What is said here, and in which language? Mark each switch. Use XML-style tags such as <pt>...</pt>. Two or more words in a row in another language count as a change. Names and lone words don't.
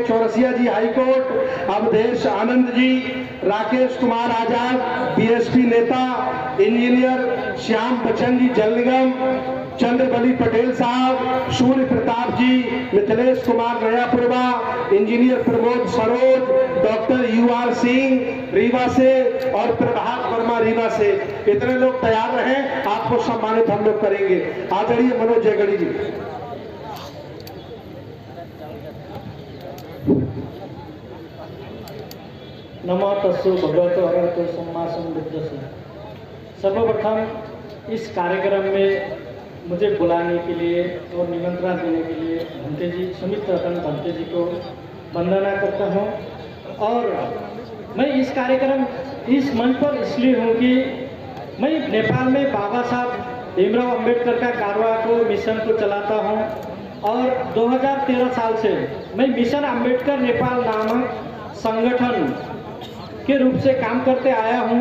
<hi>चौरसिया जी हाई कोर्ट, अवधेश आनंद जी, राकेश कुमार आजाद BSP नेता, इंजीनियर श्याम बच्चन जी जल निगम, चंद्रबली पटेल साहब, सूर्य प्रताप जी, मिथिलेश कुमार नयापुरवा, इंजीनियर प्रमोद सरोज, डॉक्टर UR सिंह रीवा से और प्रभात वर्मा रीवा से। इतने लोग तैयार रहें, आपको सम्मानित हम लोग करेंगे। आदरणीय मनोज जयगढ़ी जी।</hi> <pi>नमो तस्सु भगवतो अरहतो सम्मा सम्बुद्धस्स।</pi> <hi>सर्वप्रथम इस कार्यक्रम में मुझे बुलाने के लिए और निमंत्रण देने के लिए भंते जी, सुमित रतन भंते जी को वंदना करता हूँ। और मैं इस कार्यक्रम, इस मंच पर इसलिए हूँ कि मैं नेपाल में बाबा साहब भीमराव अंबेडकर का कारवा को मिशन को चलाता हूँ और 2013 साल से मैं मिशन अंबेडकर नेपाल नामक संगठन के रूप से काम करते आया हूँ।</hi>